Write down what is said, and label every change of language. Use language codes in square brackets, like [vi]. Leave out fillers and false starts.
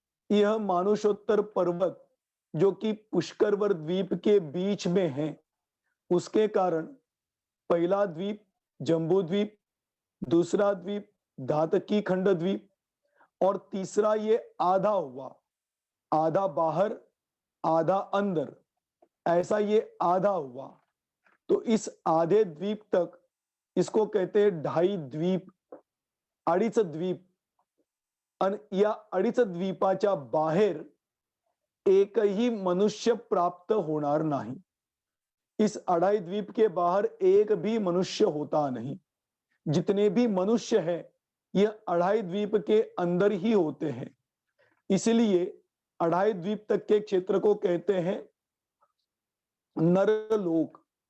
[hi] यह मानुषोत्तर पर्वत जो कि पुष्करवर द्वीप के बीच में है, उसके कारण पहला द्वीप जम्बू द्वीप, दूसरा द्वीप धातकी खंड द्वीप और तीसरा ये आधा हुआ, आधा बाहर आधा अंदर, ऐसा ये आधा हुआ. तो इस आधे द्वीप तक इसको कहते हैं ढाई द्वीप, अडीच द्वीप. [mr] आणि या अडीच द्वीपाच्या बाहेर एकही मनुष्य प्राप्त होणार नहीं. [hi] इस अढ़ाई द्वीप के बाहर एक भी मनुष्य होता नहीं. जितने भी मनुष्य हैं ये अढ़ाई द्वीप के अंदर ही होते हैं. इसलिए अढ़ाई द्वीप तक के क्षेत्र को कहते हैं नरलोक.